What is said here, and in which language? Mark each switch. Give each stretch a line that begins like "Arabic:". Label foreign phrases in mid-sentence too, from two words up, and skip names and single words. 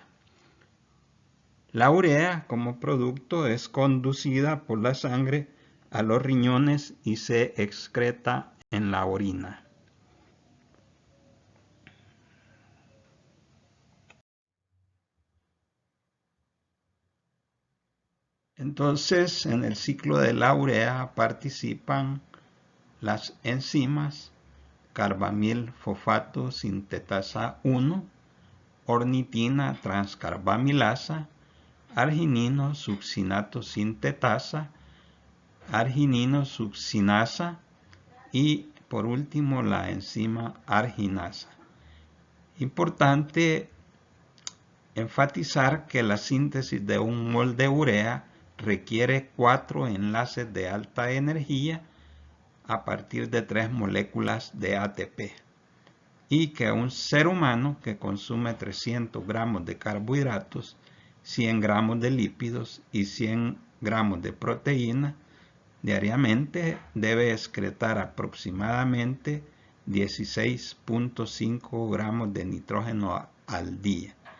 Spanish: La urea, como producto, es conducida por la sangre a los riñones y se excreta en la orina. Entonces, en el ciclo de la urea participan las enzimas carbamilfosfato sintetasa 1, ornitina transcarbamilasa, arginino succinato sintetasa, arginino succinasa y por último la enzima arginasa. Importante enfatizar que la síntesis de un mol de urea requiere 4 enlaces de alta energía a partir de 3 moléculas de ATP, y que un ser humano que consume 300 gramos de carbohidratos, 100 gramos de lípidos y 100 gramos de proteína diariamente debe excretar aproximadamente 16.5 gramos de nitrógeno al día.